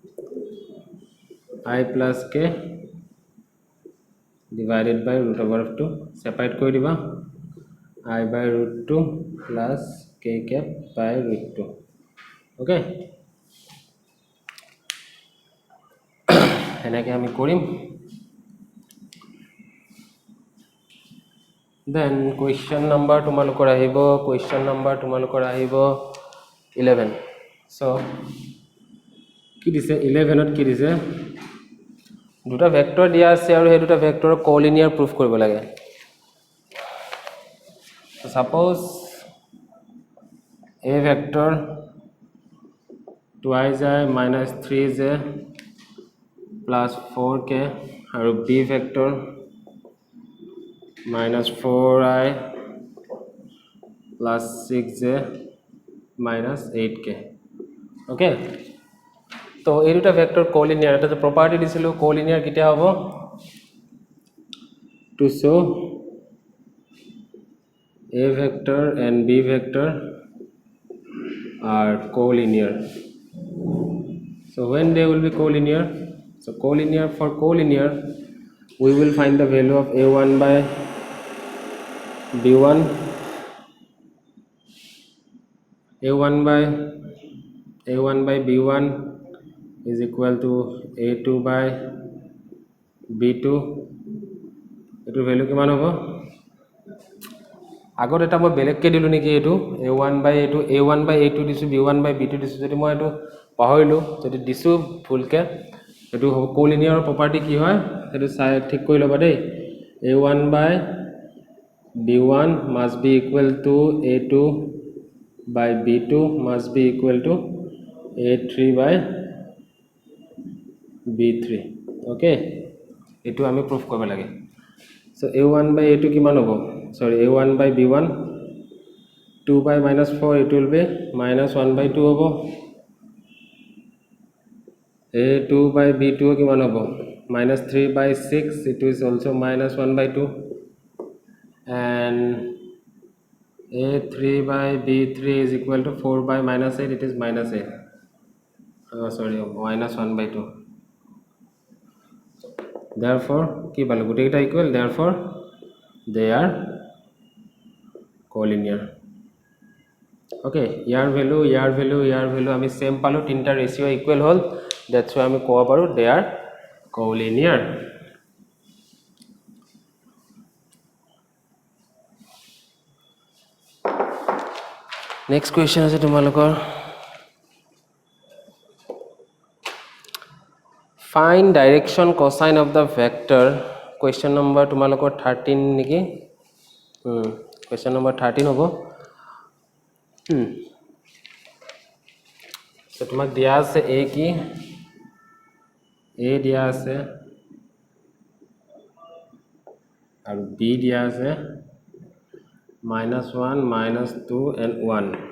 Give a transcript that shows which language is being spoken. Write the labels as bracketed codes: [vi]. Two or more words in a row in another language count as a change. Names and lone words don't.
[en] I plus k divided by root over of 2 separate [as] কৈ দিবা [en] I by root 2 plus k cap by root 2 okay [as] এনেকে আমি কৰিম then [en] question number [as] তোমালোকৰ আহিব 11 so কি দিছে 11 ত কি দিছে দুটা ভেক্টৰ দিয়া আছে আৰু এই দুটা ভেক্টৰৰ কোলিনিয়াৰ প্ৰুফ কৰিব লাগে [en] so suppose a vector 2i minus 3j plus 4k আৰু b vector minus 4i plus 6j minus 8k okay [as] তো এই দুটা [en] vector collinear [as] এটা যে প্রপার্টি দিছিল কোলিনিয়ার কিটা হবে [en] to show a vector and b vector are collinear. So when they will be collinear? So collinear, for collinear we will find the value of a1 by b1, a1 by b1 is equal to a2 by b2. [as] এটো ভ্যালু কিমান হ'ব? আগত এটা মই বেলেগকে দিলো নেকি? এটো a1 by a2 দিছো, b1 by b2 দিছো। যদি মই এটো পাহৰিলো, যদি দিছো ফুলকে, এটো হ'ব [en] collinear property [as] কি হয় এটো ঠিক কৰি ল'বা দেই। [en] a1 by b1 must be equal to a2 by b2 must be equal to a3 by b3. [as] okay, এটো আমি প্রুফ কৰিব লাগে। [en] so a1 by a2 [as] কিমান হ'ব? [en] sorry, a1 by b1 2 by minus 4, it will be minus 1 by 2 [as] হ'ব। [en] a2 by b2 [as] কিমান হ'ব? [en] minus 3 by 6, it is also minus 1 by 2, and a3 by b3 is equal to 4 by minus 8, it is minus 8, sorry, minus 1 by 2. therefore [as] কি পালো? গোটেইটা [en] ইকুয়াল, therefore they are collinear. [as] okay, ইয়াৰ ভ্যালু আমি সেম পালো, তিনটা [en] ratio equal [as] হল, [en] that's why [as] আমি ক'ব পাৰো [en] they are collinear. next question [as] আছে তোমালোকৰ, [en] find direction cosine of the vector. question number [as] তোমালোকৰ 13 নেকি? [en] question number [as] 13 হ'ব। so তোমাক দিয়া আছে a কি? a দিয়া আছে আৰু b দিয়া আছে -1, -2 and 1.